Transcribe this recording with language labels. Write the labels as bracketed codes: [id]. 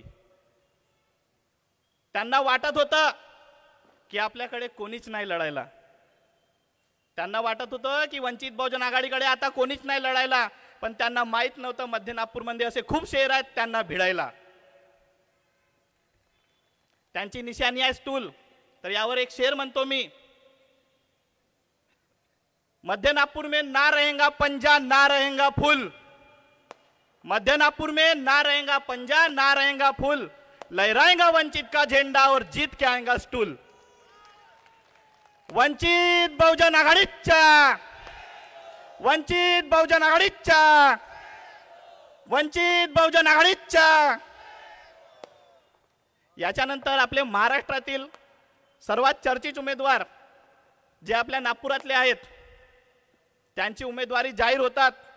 [mr] त्यांना वाटत होतं की आपल्याकडे कोणीच नाही लढायला। त्यांना वाटत होतं की वंचित बहुजन आघाडीकडे आता कोणीच नाही लढायला, पण त्यांना माहित नव्हतं मध्य नागपूरमध्ये असे खूप शहर आहेत त्यांना भिडायला। त्यांची निशाणी आहे स्टूल। तर यावर एक शेर म्हणतो मी, [hi] मध्य नागपुर में ना रहेगा पंजा ना रहेगा फूल। मध्य नागपुर में ना रहेगा पंजा ना रहेगा फूल, लहराएगा वंचित का झंडा और जीत के आएगा स्टूल। [mr] वंचित बहुजन आघाडीच्या, वंचित बहुजन आघाडीच्या, वंचित बहुजन आघाडीच्या। याच्यानंतर आपले महाराष्ट्रातील सर्वात चर्चित उमेदवार जे आपल्या नागपुरातले आहेत त्यांची उमेदवारी जाहीर होतात।